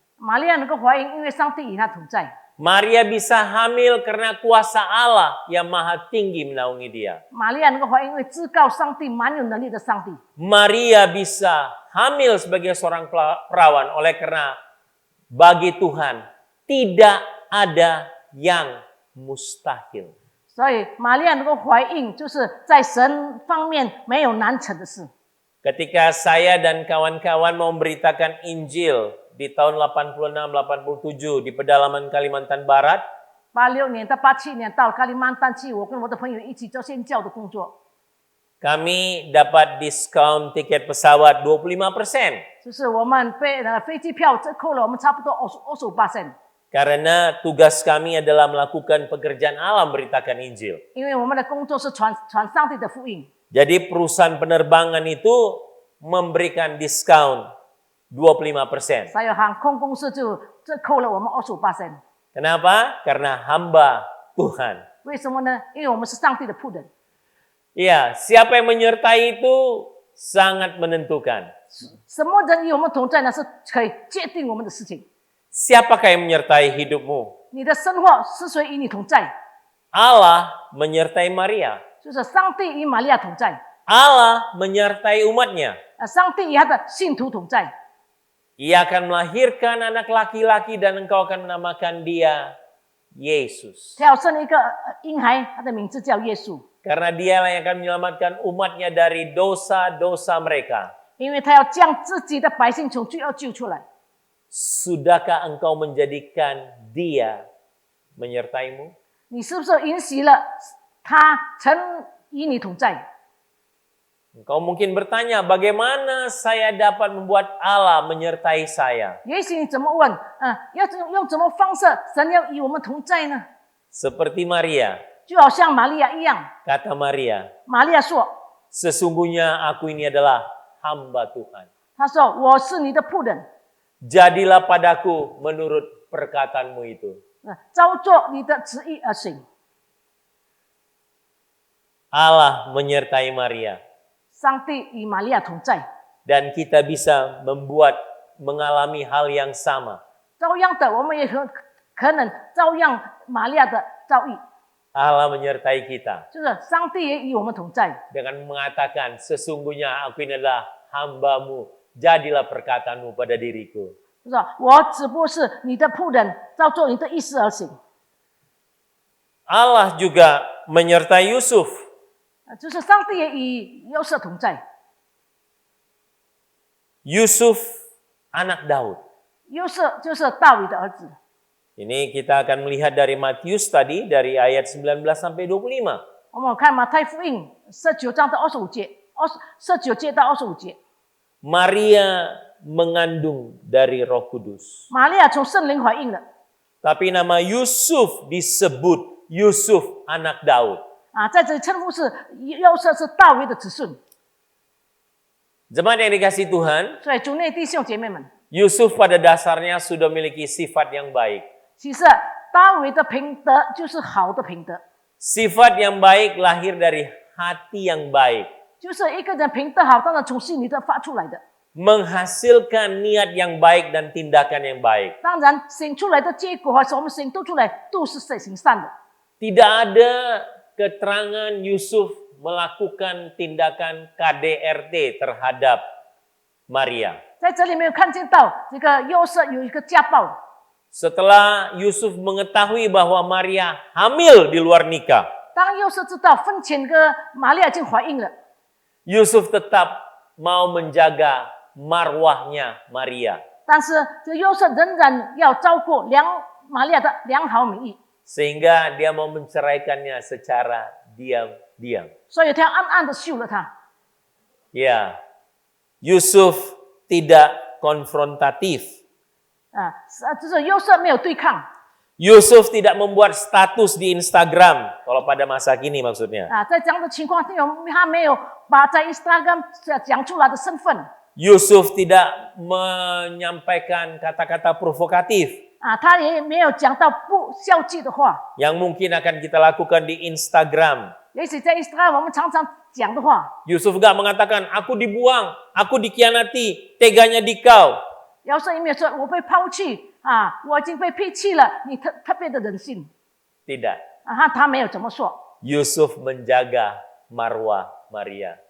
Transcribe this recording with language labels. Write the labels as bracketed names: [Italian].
[Chinese] 玛利亚能够怀孕，因为上帝与她同在。 [Indonesian] Maria bisa hamil karena kuasa Allah yang maha tinggi menaungi dia. [Chinese] 玛利亚能够怀孕，因为至高上帝蛮有能力的上帝。 [Indonesian] Maria bisa hamil sebagai seorang perawan oleh karena bagi Tuhan tidak ada yang mustahil. [Chinese] 所以玛利亚能够怀孕，就是在神方面没有难成的事。 [Indonesian] Ketika saya dan kawan-kawan mau memberitakan Injil di tahun 86-87 di pedalaman Kalimantan Barat, [Chinese] 86年到87年到加利曼丹去，我跟我的朋友一起做宣教的工作， [Indonesian] kami dapat diskon tiket pesawat 25%. [Chinese] 就是我们飞机票折扣了我们差不多25%， [Indonesian] Karena tugas kami adalah melakukan pekerjaan Allah memberitakan Injil. [Chinese] 因为我们的工作是传上帝的福音。 [Indonesian] Jadi perusahaan penerbangan itu memberikan diskon 25%. [Chinese] 还有航空公司就折扣了我们25%。 [Indonesian] Kenapa? Karena hamba Tuhan. [Chinese] 为什么呢？因为我们是上帝的仆人。 [Indonesian] Iya, siapa yang menyertai itu sangat menentukan. [Chinese] 什么人与我们同在呢？是可以决定我们的事情。 [Indonesian] Siapakah yang menyertai hidupmu? [Chinese] 你的生活是谁与你同在？ [Indonesian] Allah menyertai Maria. [Chinese] 就是上帝与玛利亚同在， [Indonesian] Allah menyertai umatnya. [Chinese] 上帝与他的信徒同在。 [Indonesian] Ia akan melahirkan anak laki-laki dan engkau akan menamakan dia Yesus. [Chinese] 他要生一个婴孩，他的名字叫耶稣， [Indonesian] Karena dialah yang akan menyelamatkan umatnya dari dosa-dosa mereka. [Chinese] 因为他要将自己的百姓从罪恶救出来。 [Indonesian] Sudahkah engkau menjadikan dia menyertaimu? [Chinese] 你是不是允许了他曾与你同在？ [Indonesian] Engkau mungkin bertanya, bagaimana saya dapat membuat Allah menyertai saya? [Chinese] 也许你怎么问？要用怎么方式，神要与我们同在呢？ [Indonesian] Seperti Maria, [Chinese] 就好像玛利亚一样， [Indonesian] kata Maria, [Chinese] 玛利亚说 [Indonesian] sesungguhnya aku ini adalah hamba Tuhan. [Chinese] 他说我是你的仆人， [Indonesian] Jadilah padaku menurut perkataanmu itu. [Chinese] 照做你的旨意而行。 [Indonesian] Allah menyertai Maria. [Chinese] 上帝与玛利亚同在， [Indonesian] Dan kita bisa mengalami hal yang sama. [Chinese] 照样的，我们也可能照样玛利亚的遭遇， [Indonesian] Allah menyertai kita [Chinese] 就是上帝也与我们同在。 [Indonesian] dengan mengatakan, sesungguhnya aku ini adalah hambamu, jadilah perkataanmu pada diriku. [Chinese] 就是我只不过是你的仆人，照做你的意思而行。 [Indonesian] Allah juga menyertai Yusuf. [Chinese] 就是上帝也与约瑟同在。 [Indonesian] Yusuf anak Daud. [Chinese] 约瑟就是大卫的儿子。 [Indonesian] Ini kita akan melihat dari Matius tadi, dari ayat 19 sampai 25. [Chinese] 我们看马太福音19章到25节，19节到25节。 [Indonesian] Maria mengandung dari Roh Kudus. [Chinese] 玛利亚从圣灵怀孕了 [Indonesian] Tapi nama Yusuf disebut Yusuf anak Daud. [Chinese] 在这里称呼是约瑟是大卫的子孙。 [Indonesian] Jemaat yang dikasihi Tuhan, [Chinese] 所以主内弟兄姐妹们， [Indonesian] Yusuf pada dasarnya sudah memiliki sifat yang baik. [Chinese] 其实大卫的品德就是好的品德， [Indonesian] Sifat yang baik lahir dari hati yang baik. [Chinese] 就是一个人品德好，当然从心里头发出来的。 [Indonesian] Menghasilkan niat yang baik dan tindakan yang baik. [Chinese] 当然，行出来的结果还是我们行都出来，都是行善的。 [Indonesian] Tidak ada keterangan Yusuf melakukan tindakan KDRT terhadap Maria. [Chinese] 在这里没有看见到这个约瑟有一个家暴。 [Indonesian] Setelah Yusuf mengetahui bahwa Maria hamil di luar nikah, [Chinese] 当约瑟知道婚前个玛利亚已经怀孕了， [Indonesian] Yusuf tetap mau menjaga marwahnya Maria. [Chinese] 但是这约瑟仍然要照顾玛利亚的良好名誉， [Indonesian] Sehingga dia mau menceraikannya secara diam-diam. [Chinese] 所以他暗暗的休了她。 [Indonesian] Ya, Yusuf tidak konfrontatif. [Chinese] 就是约瑟没有对抗， [Indonesian] Yusuf tidak membuat status di Instagram, kalau pada masa kini maksudnya. [Chinese] 在这样的情况下，他没有把在 Instagram 讲出来的身份。 [Indonesian] Yusuf tidak menyampaikan kata-kata provokatif [Chinese] 他也没有讲到不孝敬的话。 [Indonesian] yang mungkin akan kita lakukan di Instagram. [Chinese] 也许在 Instagram 我们常常讲的话， [Indonesian] Yusuf gak mengatakan, aku dibuang, aku dikhianati, teganya dikau. [Chinese] 要是也没有说我被抛弃我已经被撇弃了，你特别的忍心 [Indonesian] Tidak. [Chinese] 他没有这么说。 [Indonesian] Yusuf menjaga marwah Maria.